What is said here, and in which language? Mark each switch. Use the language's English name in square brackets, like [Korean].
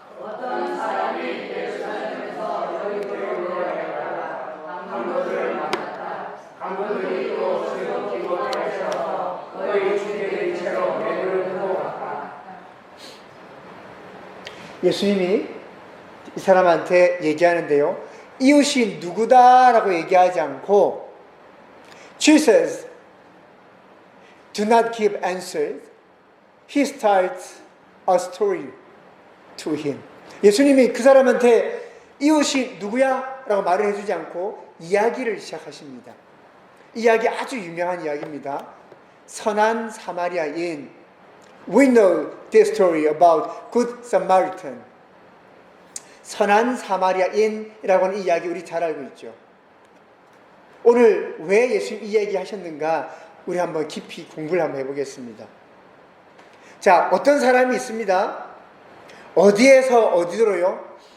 [Korean] 어떤 사람이 예루살렘에서 여리고를 내려가다가 강도들을 만났다. 강도들이 또 즐겁기고 하셔서 너희 주제의 채로 매를 두고 갔다. 예수님이 이 사람한테 얘기하는데요. 이웃이 누구다라고 얘기하지 않고 Jesus do not give answers. [English] He starts a story to him. [Korean] 예수님이 그 사람한테 이웃이 누구야? 라고 말을 해주지 않고 이야기를 시작하십니다. 이야기 아주 유명한 이야기입니다. 선한 사마리아인. [English] We know this story about Good Samaritan. [Korean] 선한 사마리아인이라고 하는 이 이야기 우리 잘 알고 있죠. 오늘 왜 예수님 이 얘기 하셨는가 우리 한번 깊이 공부를 한번 해보겠습니다. 자, 어떤 사람이 있습니다. 어디에서 어디로요?